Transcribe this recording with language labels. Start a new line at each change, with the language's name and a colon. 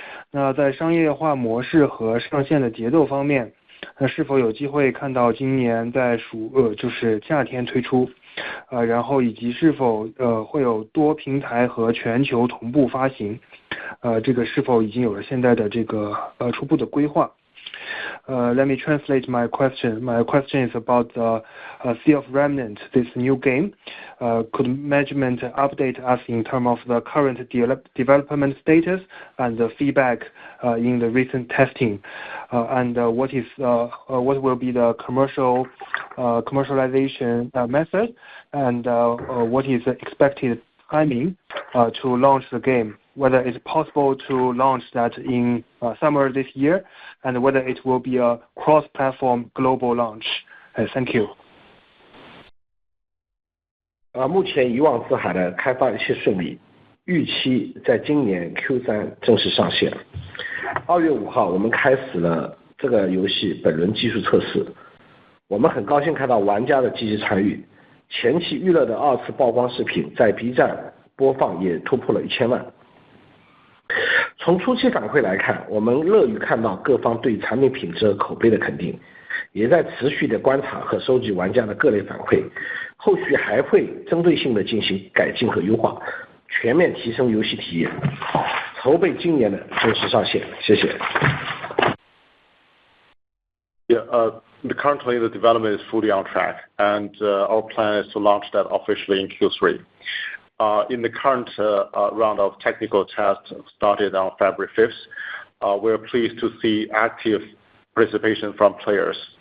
Chinese: 那在商业化模式和上线的节奏方面，是否有机会看到今年在就是夏天推出？然后以及是否会有多平台和全球同步发行？这个是否已经有了现在的这个初步的规划？
English: Let me translate my question. My question is about the Sea of Remnant, this new game. Could management update us in terms of the current development status and the feedback in the recent testing? And what will be the commercialization method? And what is the expected timing to launch the game? Whether it's possible to launch that in summer this year, and whether it will be a cross-platform global launch. Thank you.
Chinese: 目前遗忘之海的开发一切顺利，预期在今年 Q3 正式上线。 2月5号，我们开始了这个游戏本轮技术测试。我们很高兴看到玩家的积极参与，前期预热的2次曝光视频在 B 站播放也突破了1000万。从初期反馈来看，我们乐于看到各方对产品品质和口碑的肯定，也在持续的观察和收集玩家的各类反馈，后续还会针对性的进行改进和优化，全面提升游戏体验，筹备今年的正式上线。谢谢。
English: Currently the development is fully on track, and our plan is to launch that officially in Q3. In the current round of technical tests started on February 5th, we're pleased to see active participation from players.